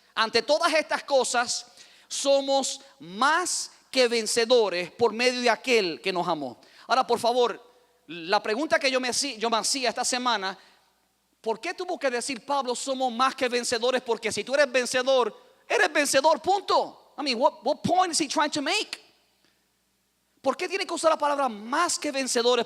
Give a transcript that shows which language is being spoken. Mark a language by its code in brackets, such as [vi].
[es] Ante todas estas cosas somos más que vencedores por medio de aquel que nos amó. Ahora, por favor, la pregunta que yo me hacía esta semana: ¿por qué tuvo que decir Pablo somos más que vencedores? Porque si tú eres vencedor, punto. [en] I mean, what point is he trying to make? [es] ¿Por qué tiene que usar la palabra más que vencedores?